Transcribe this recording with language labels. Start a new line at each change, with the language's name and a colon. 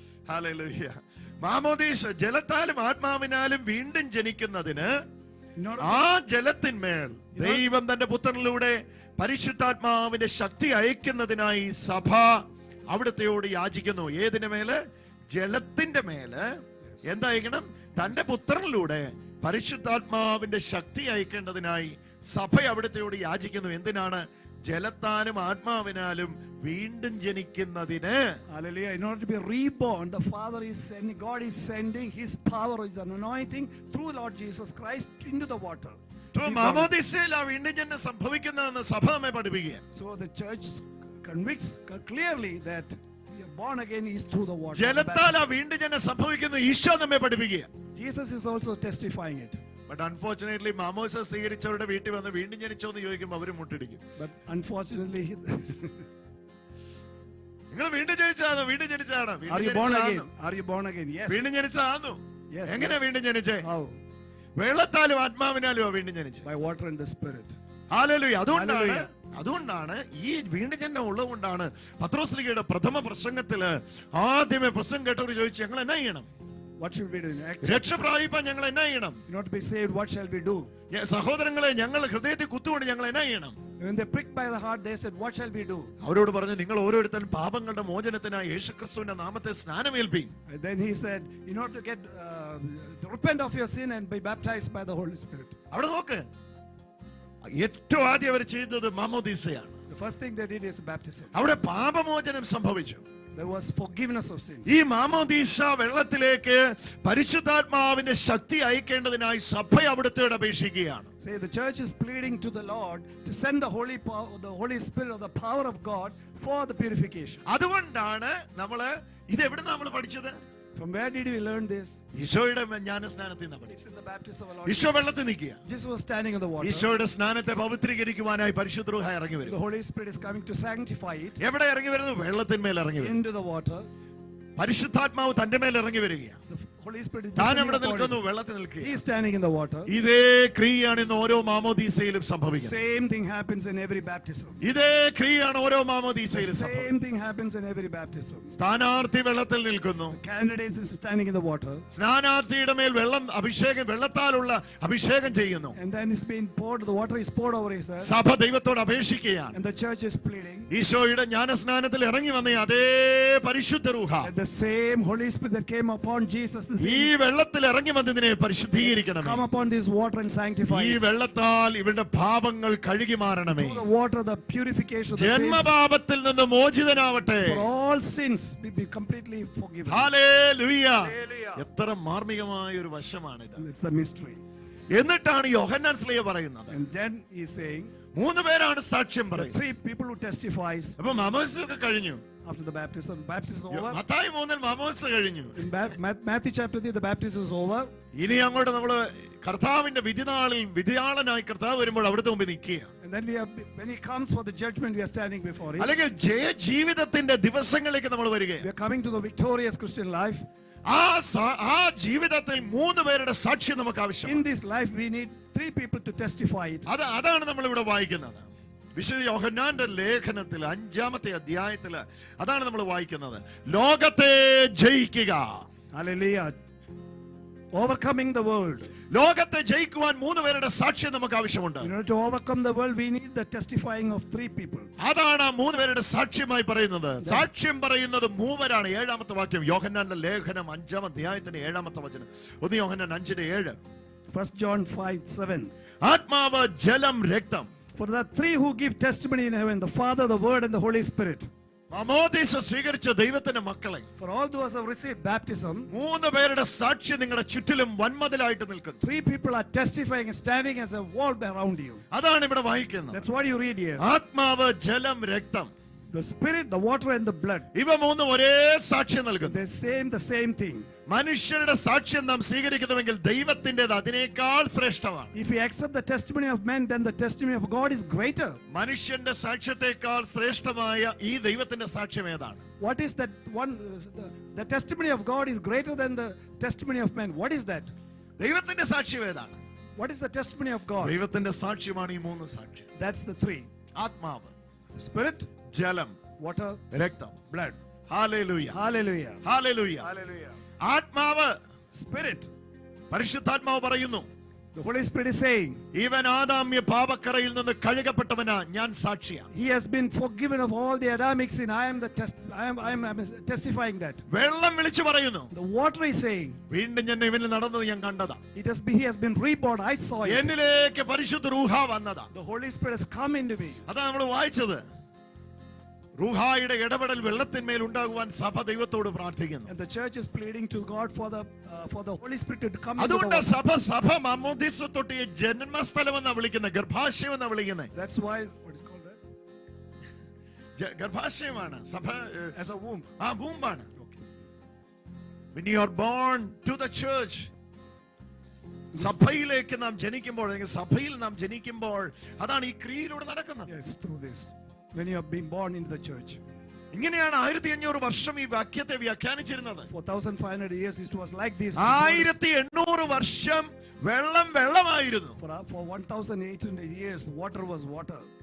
Malayalam: Hallelujah. മാമോദീസ ജലത്താലും ആത്മാവിനാലും വീണ്ടും ജനിക്കുന്നതിന് ആ ജലത്തിന്മേൽ ദൈവം തന്റെ പുത്രനിലൂടെ പരിശുദ്ധാത്മാവിന്റെ ശക്തി അയക്കുന്നതിനായി സഭ അവിടുത്തെയോട് യാചിക്കുന്നു. ഏതിന്റെ മേല്? ജലത്തിന്റെ മേല് എന്തായിരിക്കണം? തന്റെ പുത്രനിലൂടെ പരിശുദ്ധാത്മാവിന്റെ ശക്തി അയക്കേണ്ടതിനായി സഭ അവിടുത്തെയോട് യാചിക്കുന്നു. എന്തിനാണ്? ജലത്താലും ആത്മാവിനാലും വീണ്ടും ജനിക്കുന്നതിന്.
English: Hallelujah. In order to be reborn, the Father is sending, God is sending His power, His anointing through Lord Jesus Christ into the water.
Malayalam: മാമോദീസയിൽ ആ വീണ്ടും ജനനം സംഭവിക്കുന്നതെന്ന് സഭ നമ്മെ പഠിപ്പിക്കുക.
English: So the church convicts clearly that we are born again is through the water.
Malayalam: ജലത്താൽ ആ വീണ്ടും ജനനം സംഭവിക്കുന്നു ഈശോ നമ്മെ പഠിപ്പിക്കുക.
English: Jesus is also testifying it. But unfortunately
Malayalam: മാമോദീസ സ്വീകരിച്ചവരുടെ വീട്ടിൽ വന്ന് വീണ്ടും ജനിച്ചോ എന്ന് ചോദിക്കുമ്പോൾ അവര് മുട്ടിടിക്കും.
English: But unfortunately
Malayalam: നിങ്ങൾ വീണ്ടും ജനിച്ചതാണോ? വീണ്ടും ജനിച്ചതാണോ?
English: Are you born again? Are you born again? Yes.
Malayalam: വീണ്ടും ജനിച്ചതാണോ?
English: Yes.
Malayalam: എങ്ങനെ വീണ്ടും ജനിച്ചേ?
English: How?
Malayalam: വെള്ളത്താലും ആത്മാവിനാലും വീണ്ടും ജനിച്ചേ.
English: By water and the Spirit.
Malayalam: Hallelujah. അതുകൊണ്ടാണ് ഈ വീണ്ടും ജനനം ഉള്ളതുകൊണ്ടാണ് പത്രോസ്ലീഹയുടെ പ്രഥമ പ്രസംഗത്തില് ആദ്യമേ പ്രസംഗം കേട്ടവർ ചോദിച്ചു, ഞങ്ങൾ എന്നാ ചെയ്യണം?
English: What should we do?
Malayalam: രക്ഷ പ്രാപിപ്പാൻ ഞങ്ങൾ എന്നാ ചെയ്യണം?
English: In order to be saved, what shall we do?
Malayalam: സഹോദരങ്ങളെ, ഞങ്ങൾ ഹൃദയത്തിൽ കുത്തുകൊണ്ട് ഞങ്ങൾ എന്നാ ചെയ്യണം?
English: When they pricked by the heart, they said, what shall we do?
Malayalam: അവരോട് പറഞ്ഞു, നിങ്ങൾ ഓരോരുത്തരും പാപങ്ങളുടെ മോചനത്തിനായി യേശുക്രിസ്തുവിന്റെ നാമത്തെ സ്നാനമേൽപ്പിൻ.
English: And then he said, in order to get to repent of your sin and be baptized by the Holy Spirit.
Malayalam: അവിടെ നോക്ക്, ഏറ്റവും ആദ്യം അവർ ചെയ്തത് മാമോദീസയാണ്.
English: The first thing they did is baptism.
Malayalam: അവിടെ പാപമോചനം സംഭവിച്ചു.
English: There was forgiveness of sins.
Malayalam: ഈ മാമോദീസ വെള്ളത്തിലേക്ക് പരിശുദ്ധാത്മാവിന്റെ ശക്തി അയക്കേണ്ടതിനായി സഭ അവിടുത്തോട് അപേക്ഷിക്കുകയാണ്.
English: Say the church is pleading to the Lord to send the Holy Spirit or the power of God for the purification.
Malayalam: അതുകൊണ്ടാണ് ഇത് എവിടുന്നാ നമ്മൾ പഠിച്ചത്?
English: From where did we learn this?
Malayalam: ഈശോയുടെ ജ്ഞാനസ്നാനത്തിൽ നിന്ന് പഠിച്ചു.
English: It's in the baptism of Lord.
Malayalam: Isho വെള്ളത്തിൽ നിൽക്കുക.
English: Jesus was standing in the water.
Malayalam: ഈശോയുടെ സ്നാനത്തെ പവിത്രീകരിക്കുവാനായി പരിശുദ്ധ റൂഹ ഇറങ്ങി വരും.
English: The Holy Spirit is coming to sanctify it.
Malayalam: എവിടെ ഇറങ്ങി വരുന്നു? വെള്ളത്തിന്മേൽ ഇറങ്ങി വരും.
English: Into the water.
Malayalam: പരിശുദ്ധാത്മാവ് തന്റെ മേൽ ഇറങ്ങി വരികയാണ്.
English: The Holy Spirit is
Malayalam: താൻ എവിടെ നിൽക്കുന്നു? വെള്ളത്തിൽ നിൽക്കുക.
English: He is standing in the water.
Malayalam: ഇതേ ക്രിയയാണ് ഇന്ന് ഓരോ മാമോദീസയിലും സംഭവിക്കുന്നത്.
English: Same thing happens in every baptism.
Malayalam: ഇതേ ക്രിയയാണ് ഓരോ മാമോദീസയിലും സംഭവിക്കുന്നത്.
English: Same thing happens in every baptism.
Malayalam: സ്ഥാനാർത്ഥി വെള്ളത്തിൽ നിൽക്കുന്നു.
English: The candidate is standing in the water.
Malayalam: സ്നാനാർത്ഥിയുടെ മേൽ വെള്ളത്താലുള്ള അഭിഷേകം ചെയ്യുന്നു.
English: And then it's been poured, the water is poured over his head.
Malayalam: സഭ ദൈവത്തോട് അപേക്ഷിക്കുകയാണ്.
English: And the church is pleading.
Malayalam: ഈശോയുടെ ജ്ഞാനസ്നാനത്തിൽ ഇറങ്ങി വന്ന അതേ പരിശുദ്ധ റൂഹ,
English: The same Holy Spirit that came upon Jesus
Malayalam: ഈ വെള്ളത്തിൽ ഇറങ്ങി വന്നതിനെ പരിശുദ്ധീകരിക്കണം.
English: come upon this water and sanctify
Malayalam: ഈ
English: it.
Malayalam: വെള്ളത്താൽ ഇവരുടെ പാപങ്ങൾ കഴുകി മാറണമേ.
English: Through the water, the purification of the sins.
Malayalam: ജന്മപാപത്തിൽ നിന്ന് മോചിതനാവട്ടെ.
English: For all sins be completely forgiven.
Malayalam: Hallelujah.
English: Hallelujah.
Malayalam: എത്ര മാർമികമായ ഒരു വശമാണിത്.
English: It's a mystery.
Malayalam: എന്നിട്ടാണ് യോഹന്നാൻ സ്ലീഹ പറയുന്നത്,
English: And then he's saying,
Malayalam: 3 പേരാണ് സാക്ഷ്യം
English: the
Malayalam: പറയുന്നത്.
English: 3 people who testifies
Malayalam: അപ്പൊ മാമോദിസയൊക്കെ കഴിഞ്ഞു.
English: after the baptism is over.
Malayalam: Mathai 3 മാമോദിസ കഴിഞ്ഞു.
English: In Matthew chapter 3, the baptism is over.
Malayalam: ഇനി അങ്ങോട്ട് നമ്മള് കർത്താവിന്റെ വിധിനാളിൽ വിധിയാളനായി കർത്താവ് വരുമ്പോൾ അവിടുത്തെ മുമ്പിൽ നിൽക്കുക.
English: And then when he comes for the judgment, we are standing before him.
Malayalam: അല്ലെങ്കിൽ ജീവിതത്തിന്റെ ദിവസങ്ങളിലേക്ക് നമ്മൾ വരിക.
English: We are coming to the victorious Christian life.
Malayalam: ആ ജീവിതത്തിൽ 3 പേരുടെ സാക്ഷ്യം നമുക്ക് ആവശ്യമാണ്.
English: In this life, we need 3 people to testify it.
Malayalam: അതാണ് നമ്മൾ ഇവിടെ വായിക്കുന്നത്. വിശുദ്ധ യോഹന്നാന്റെ ലേഖനത്തിൽ 5-ാമത്തെ അധ്യായത്തിൽ അതാണ് നമ്മൾ വായിക്കുന്നത്. ലോകത്തെ ജയിക്കുക.
English: Hallelujah. Overcoming the world.
Malayalam: ലോകത്തെ ജയിക്കുവാൻ 3 പേരുടെ സാക്ഷ്യം നമുക്ക് ആവശ്യമുണ്ട്.
English: In order to overcome the world, we need the testifying of 3 people.
Malayalam: അതാണ് 3 പേരുടെ സാക്ഷ്യമായി പറയുന്നത്. സാക്ഷ്യം പറയുന്നത് 3 പേരാണ്. 7-ാമത്തെ വാക്യം യോഹന്നാന്റെ ലേഖനം 5-ാം അധ്യായത്തിന്റെ 7-ാമത്തെ വചനം. 1 യോഹന്നാൻ 5:7.
English: 1 John 5:7.
Malayalam: ആത്മാവ്, ജലം, രക്തം.
English: For the three who give testimony in heaven, the Father, the Word, and the Holy Spirit.
Malayalam: മാമോദീസ സ്വീകരിച്ച ദൈവത്തിന്റെ മക്കളെ,
English: For all those who have received baptism,
Malayalam: 3 പേരുടെ സാക്ഷി നിങ്ങളുടെ ചുറ്റിലും വൻമതിലായിട്ട് നിൽക്കുന്നു.
English: 3 people are testifying and standing as a wall around you.
Malayalam: അതാണ് ഇവിടെ വായിക്കുന്നത്.
English: That's what you read here.
Malayalam: ആത്മാവ്, ജലം, രക്തം.
English: The Spirit, the water, and the blood.
Malayalam: ഇവ 3 ഒരേ സാക്ഷ്യം നൽകുന്നു.
English: The same thing.
Malayalam: മനുഷ്യരുടെ സാക്ഷ്യം നാം സ്വീകരിക്കുന്നുവെങ്കിൽ ദൈവത്തിൻ്റെത് അതിനേക്കാൾ ശ്രേഷ്ഠമാണ്.
English: If we accept the testimony of men, then the testimony of God is greater.
Malayalam: മനുഷ്യന്റെ സാക്ഷ്യത്തെക്കാൾ ശ്രേഷ്ഠമായ ഈ ദൈവത്തിന്റെ സാക്ഷ്യം ഏതാണ്?
English: What is that one? The testimony of God is greater than the testimony of men. What is that?
Malayalam: ദൈവത്തിന്റെ സാക്ഷ്യം ഏതാണ്?
English: What is the testimony of God?
Malayalam: ദൈവത്തിന്റെ സാക്ഷ്യമാണ് ഈ 3 സാക്ഷ്യം.
English: That's the 3.
Malayalam: ആത്മാവ്,
English: Spirit,
Malayalam: ജലം,
English: water,
Malayalam: രക്തം.
English: blood.
Malayalam: Hallelujah,
English: Hallelujah.
Malayalam: Hallelujah.
English: Hallelujah.
Malayalam: ആത്മാവ്,
English: Spirit.
Malayalam: പരിശുദ്ധാത്മാവ് പറയുന്നു,
English: The Holy Spirit is saying,
Malayalam: ഇവൻ ആദാമ്യ പാപക്കറയിൽ നിന്ന് കഴുകപ്പെട്ടവനാ, ഞാൻ സാക്ഷിയാണ്.
English: He has been forgiven of all the Adamic sin. I am testifying that.
Malayalam: വെള്ളം വിളിച്ചു പറയുന്നു,
English: The water is saying,
Malayalam: വീണ്ടും ഞാൻ ഇവനിൽ നടന്നത് ഞാൻ കണ്ടതാ.
English: He has been reborn. I saw it.
Malayalam: എന്നിലേക്ക് പരിശുദ്ധ റൂഹ വന്നതാ.
English: The Holy Spirit has come into me.
Malayalam: അതാ നമ്മൾ വായിച്ചത്. റൂഹായുടെ ഇടപെടൽ വെള്ളത്തിന്മേൽ ഉണ്ടാകുവാൻ സഭ ദൈവത്തോട് പ്രാർത്ഥിക്കുന്നു.
English: And the church is pleading to God for the Holy Spirit to come into
Malayalam: അതുകൊണ്ട്
English: the water.
Malayalam: സഭ മാമോദീസ തൊട്ടിയെ ജന്മസ്ഥലം എന്നാ വിളിക്കുന്നത്, ഗർഭാശയം എന്നാ വിളിക്കുന്നത്.
English: That's why what is called that?
Malayalam: ഗർഭാശയമാണ് സഭ,
English: As a womb.
Malayalam: വൂമ്പാണ്.
English: When you are born to the church,
Malayalam: സഭയിലേക്ക് നാം ജനിക്കുമ്പോൾ, സഭയിൽ നാം ജനിക്കുമ്പോൾ അതാണ് ഈ ക്രിയയിലൂടെ നടക്കുന്നത്.
English: Yes, through this. When you are being born into the church.
Malayalam: ഇങ്ങനെയാണ് 1500 വർഷം ഈ വാക്യത്തെ വ്യാഖ്യാനിച്ചിരുന്നത്.
English: For 1500 years it was like this.
Malayalam: 1800 വർഷം വെള്ളമായിരുന്നു.
English: For 1800 years water was water.